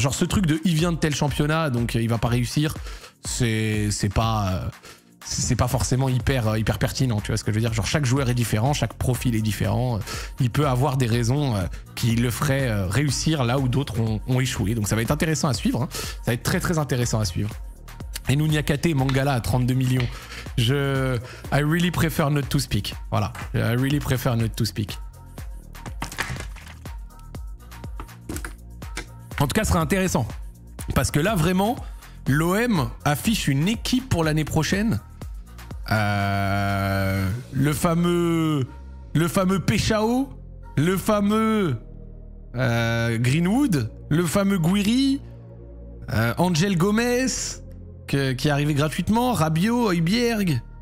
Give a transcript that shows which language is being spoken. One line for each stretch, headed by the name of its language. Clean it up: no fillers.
French: Genre ce truc de il vient de tel championnat, donc il va pas réussir, c'est pas forcément hyper pertinent, tu vois ce que je veux dire? Genre chaque joueur est différent, chaque profil est différent. Il peut avoir des raisons qui le feraient réussir là où d'autres ont échoué. Donc ça va être intéressant à suivre. Hein. Ça va être très intéressant à suivre. Et Nouniakate, Mangala à 32 millions.
English: I really prefer not to speak. Voilà. I really prefer not to speak.
French: En tout cas, ce sera intéressant. Parce que là, vraiment, l'OM affiche une équipe pour l'année prochaine. Le fameux Péchao, le fameux Greenwood, le fameux Guiri, Angel Gomez... qui est arrivé gratuitement, Rabiot, Højbjerg,